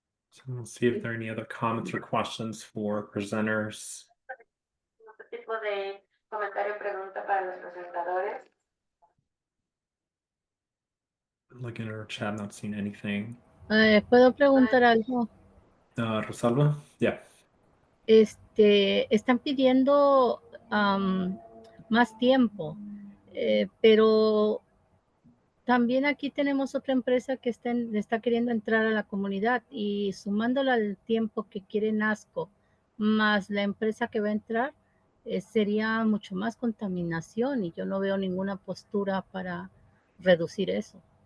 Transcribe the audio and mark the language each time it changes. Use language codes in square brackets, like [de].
[en] So we'll see if there are any other comments or questions for presenters. [es] ¿Qué tipo de comentario o pregunta para los presentadores? [en] Looking at our chat, not seeing anything. [es] ¿Puedo preguntar algo? [en] Rosalba? Yeah. [es] Están pidiendo más tiempo, pero también aquí tenemos otra empresa que está queriendo entrar a la comunidad y sumándola al tiempo que quiere NASCO, más la empresa que va a entrar, sería mucho más contaminación y yo no veo ninguna postura para reducir eso.